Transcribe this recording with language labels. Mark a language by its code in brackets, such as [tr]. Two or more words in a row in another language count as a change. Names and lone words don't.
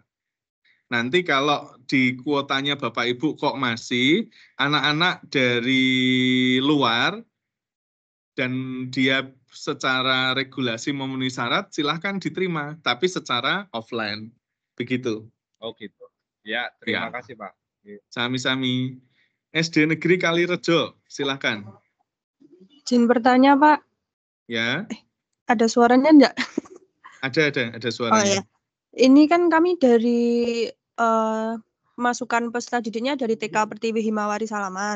[id] Nanti kalau di kuotanya Bapak Ibu kok masih, anak-anak dari luar, dan dia secara regulasi memenuhi syarat, silahkan diterima, tapi secara offline. Begitu. Oh gitu. Ya, terima kasih Pak. Sami-sami. SD Negeri Kalirejo, silahkan. Izin bertanya Pak. Ya. Ada suaranya enggak? Ada suaranya. Oh ya. Ini kan kami dari masukan peserta didiknya dari TK Pertiwi Himawari Salaman.